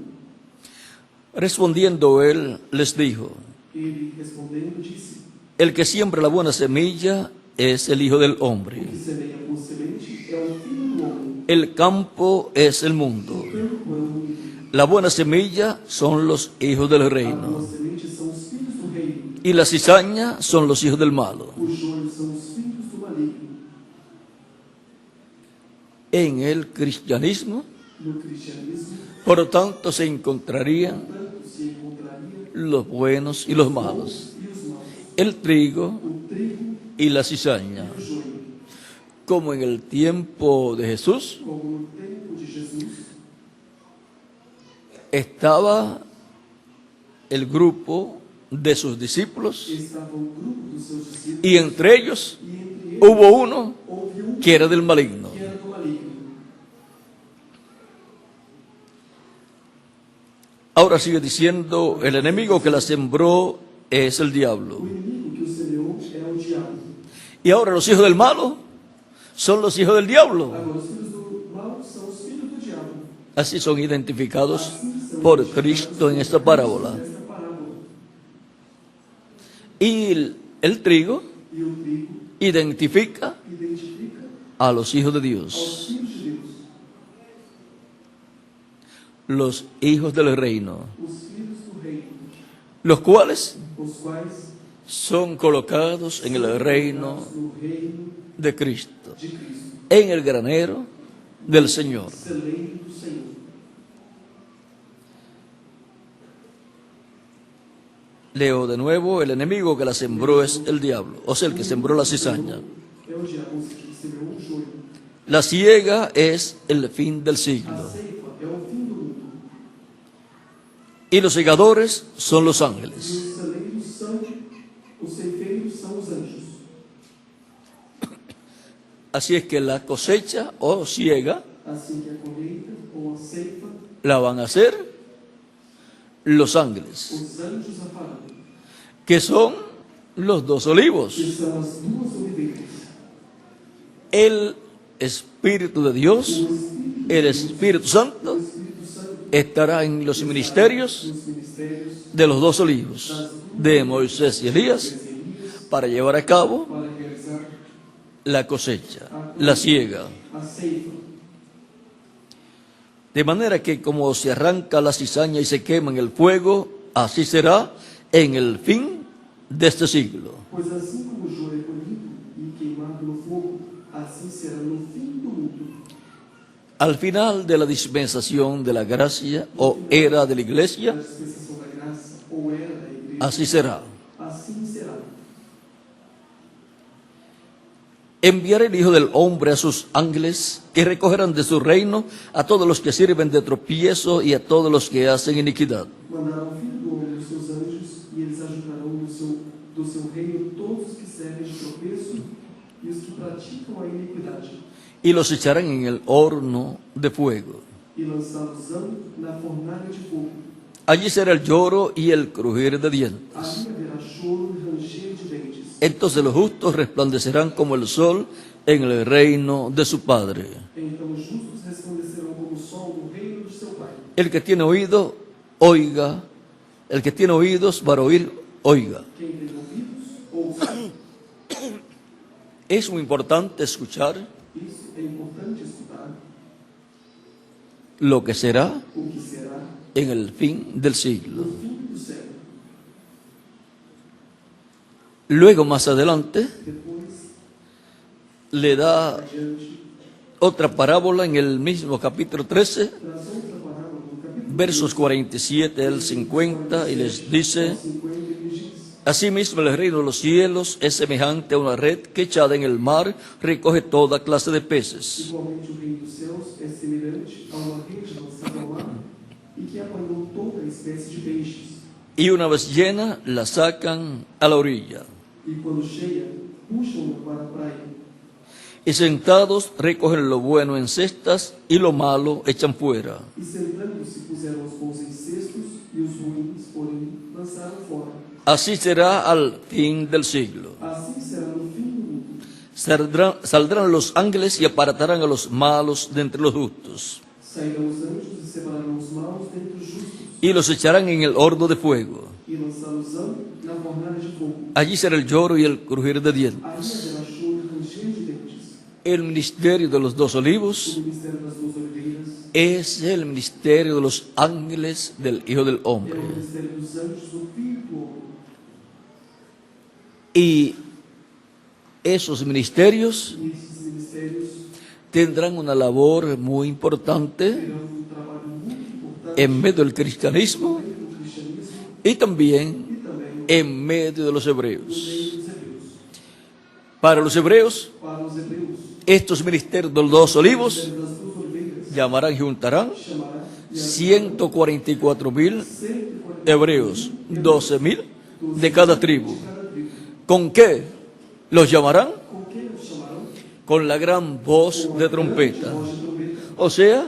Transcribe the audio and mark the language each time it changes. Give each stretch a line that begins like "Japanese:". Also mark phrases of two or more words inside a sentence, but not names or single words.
Spanish: Respondiendo él les dijo:
Portuguese: Ele, respondendo, disse:
Spanish: el que siembra la buena semilla es el Hijo del Hombre.
Portuguese: O que semeia por semente é o filho do homem.
Spanish: El campo es el mundo.
Portuguese: O campo é o mundo.
Spanish: La buena semilla son los hijos del
Portuguese: A
Spanish: reino
Portuguese: boa semente são os filhos do reino.
Spanish: y la cizaña son los hijos del malo.
Portuguese: O joio são os filhos do maligno.
Spanish: En el cristianismo,
Portuguese: No cristianismo,
Spanish: por lo tanto, se encontrarían
Portuguese: tanto se encontraria
Spanish: los buenos y los malos,
Portuguese: e os maus.
Spanish: el trigo
Portuguese: O trigo
Spanish: y la cizaña.
Portuguese: e o joio.
Spanish: Como en el tiempo de Jesús,
Portuguese: Como no tempo de Jesus,
Spanish: estaba el grupo de sus discípulos
Portuguese: estava um grupo dos seus discípulos
Spanish: y entre ellos
Portuguese: e entre eles
Spanish: hubo uno
Portuguese: houve um
Spanish: que era del maligno.
Portuguese: que era do maligno.
Spanish: Ahora sigue diciendo: el enemigo que la sembró es el diablo.
Portuguese: O inimigo que o semeou é o diabo.
Spanish: Y ahora los hijos del malo son los hijos del diablo.
Portuguese: Agora, os filhos do mal são os filhos do diabo.
Spanish: Así son identificados
Portuguese: Assim são
Spanish: por
Portuguese: identificados
Spanish: Cristo en
Portuguese: por
Spanish: esta
Portuguese: Cristo
Spanish: parábola.
Portuguese: nesta parábola.
Spanish: Y el trigo
Portuguese: E o trigo
Spanish: identifica
Portuguese: identifica
Spanish: a los hijos de
Portuguese: aos
Spanish: Dios,
Portuguese: filhos de Deus,
Spanish: los hijos del reino,
Portuguese: os filhos do reino,
Spanish: los cuales
Portuguese: os quais
Spanish: son colocados en el reino
Portuguese: no reino
Spanish: de Cristo,
Portuguese: de Cristo,
Spanish: en el granero del Señor.
Portuguese: celeiro do Senhor.
Spanish: Leo de nuevo: el enemigo que la sembró es el diablo, o sea, el que sembró la cizaña.
Portuguese: É o diabo que semeou o joio.
Spanish: La siega es el fin del
Portuguese: A
Spanish: siglo
Portuguese: ceifa é o fim do mundo.
Spanish: y los segadores son los
Portuguese: E
Spanish: ángeles.
Portuguese: os celeiros são, os ceifeiros são os anjos.
Spanish: Así es que la cosecha o siega
Portuguese: Assim que a colheita ou a ceifa,
Spanish: la van a hacer los ángeles,
Portuguese: os anjos a farão,
Spanish: que son los dos olivos.
Portuguese: que são as duas oliveiras.
Spanish: El Espíritu de Dios, el Espíritu Santo,
Portuguese: O Espírito Santo
Spanish: estará en los ministerios
Portuguese: nos ministérios
Spanish: de los dos olivos, de Moisés y Elías,
Portuguese: de Elias
Spanish: para llevar a cabo
Portuguese: para realizar
Spanish: la cosecha, la siega.
Portuguese: a ceifa.
Spanish: De manera que como se arranca la cizaña y se quema en el fuego, así será en el fin de este siglo.
Portuguese: Pois assim como o joio é colhido e queimado no fogo, assim será no fim do mundo.
Spanish: Al final de la dispensación de la gracia o era de la
Portuguese: A
Spanish: iglesia,
Portuguese: dispensação da graça ou era da igreja,
Spanish: así será.
Portuguese: assim será.
Spanish: Enviará el Hijo del Hombre a sus ángeles y recogerán de su reino a todos los que sirven de tropiezo y a todos los que hacen iniquidad.
Portuguese: Mandará o Filho do Homem os seus anjos, e eles ajuntarão do seu reino todos os que servem de tropeço e os que praticam a iniquidade,
Spanish: Y los echarán en el horno de fuego.
Portuguese: e lançá-los-ão na fornalha de fogo.
Spanish: Allí será el lloro y el crujir de dientes.
Portuguese: Ali haverá choro e ranger de dentes.
Spanish: Entonces los justos resplandecerán como el sol en el reino de su Padre.
Portuguese: Então os justos resplandecerão como o sol no reino de seu Pai.
Spanish: El que tiene oído, oiga. El que tiene oídos para oír, oiga.
Portuguese: Quem tem ouvidos, ouça.
Spanish: Es muy importante escuchar
Portuguese: Isso é importante escutar
Spanish: lo que será
Portuguese: o que será
Spanish: en el fin del siglo.
Portuguese: no fim do século.
Spanish: Luego, más adelante,
Portuguese: Depois,
Spanish: le da
Portuguese: adiante,
Spanish: otra parábola en el mismo capítulo 13,
Portuguese: traz outra parábola no capítulo
Spanish: versos 47 al 50, y les dice:
Portuguese: 50 e lhes diz:
Spanish: asimismo el reino de los cielos es semejante a una red que echada en el mar recoge toda clase de peces.
Portuguese: igualmente o reino dos céus é semelhante a uma rede lançada ao mar e que apanhou toda espécie de peixes.
Spanish: Y una vez llena, la sacan a la orilla.
Portuguese: E quando cheia, puxam-no para a praia.
Spanish: Y sentados recogen lo bueno en cestas y lo malo echan fuera.
Portuguese: E sentando-se puseram os bons em cestos e os ruins, porém, lançaram fora.
Spanish: Así será al fin del siglo.
Portuguese: Assim será no fim do mundo.
Spanish: Saldrán los ángeles y apartarán a los malos de entre los justos,
Portuguese: Sairão os anjos e separarão os maus dentre os justos,
Spanish: y los echarán en el horno de fuego.
Portuguese: e lançá-los-ão na fornalha de fogo.
Spanish: Allí será el lloro y el crujir de
Portuguese: Aí
Spanish: dientes.
Portuguese: haverá choro e ranger de dentes.
Spanish: El ministerio de los dos
Portuguese: O
Spanish: olivos
Portuguese: ministério das duas oliveiras
Spanish: es el ministerio de los ángeles del Hijo del
Portuguese: é
Spanish: Hombre.
Portuguese: o ministério dos anjos do Filho do Homem.
Spanish: Y esos ministerios
Portuguese: E esses ministérios
Spanish: tendrán una labor muy importante
Portuguese: terão um trabalho muito importante
Spanish: en medio del cristianismo
Portuguese: no meio do cristianismo
Spanish: y también
Portuguese: e também
Spanish: en medio de los
Portuguese: no
Spanish: hebreos.
Portuguese: meio dos hebreus.
Spanish: Para los hebreos,
Portuguese: Para os hebreus,
Spanish: estos ministerios de los dos
Portuguese: o
Spanish: olivos
Portuguese: ministério das duas oliveiras
Spanish: llamarán y juntarán
Portuguese: chamará e
Spanish: 144,000
Portuguese: 140
Spanish: hebreos, 12,000 de cada tribu.
Portuguese: de cada tribo.
Spanish: ¿Con qué los llamarán?
Portuguese: Com que os chamarão?
Spanish: Con la gran voz de trompeta.
Portuguese: Voz de trombeta.
Spanish: O sea,